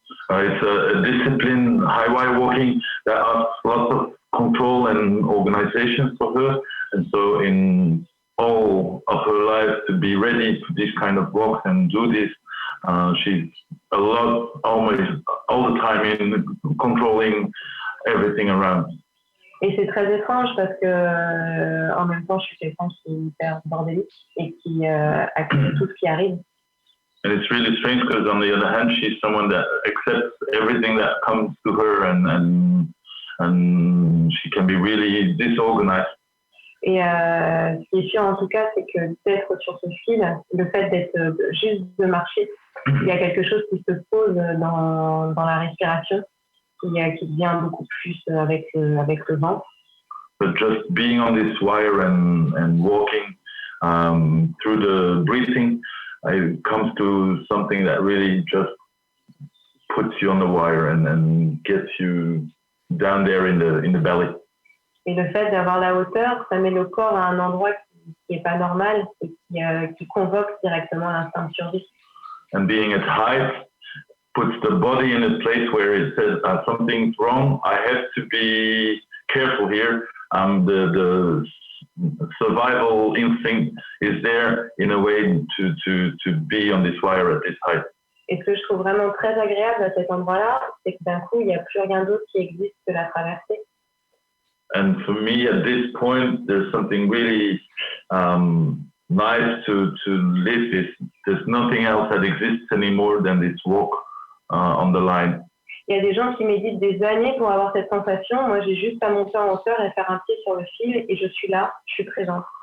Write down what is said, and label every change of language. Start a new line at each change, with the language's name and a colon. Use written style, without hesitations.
English: It's a discipline, highwire walking, that asks lots of control and organization for her, and so in all of her life to be ready to this kind of walk and do this, she's almost all the time in controlling everything around.
French: Et c'est très étrange parce que en même temps je suis quelqu'un qui est hyper bordélique et qui accepte tout ce qui arrive.
English: And it's really strange because on the other hand she's someone that accepts everything that comes to her, and she can be really disorganized.
French: Et ce qui est sûr en tout cas, c'est que d'être sur ce fil, le fait d'être juste de marcher, il y a quelque chose qui se pose dans la respiration, qui vient beaucoup plus avec le vent.
English: But just being on this wire and walking through the breathing, it comes to something that really just puts you on the wire and gets you down there in the belly.
French: Et le fait d'avoir la hauteur, ça met le corps à un endroit qui est pas normal et qui convoque directement l'instinct de survie.
English: And being at height puts the body in a place where it says something's wrong. I have to be careful here. The survival instinct is there in a way to be on this wire at this height.
French: Et ce que je trouve vraiment très agréable à cet endroit-là, c'est que d'un coup, il n'y a plus rien d'autre qui existe que la traversée.
English: And for me, at this point, there's something really nice to live this. There's nothing else that exists anymore than this walk on the line.
French: Il y a des gens qui méditent des années pour avoir cette sensation. Moi, j'ai juste à monter en hauteur et faire un pied sur le fil et je suis là, je suis présente.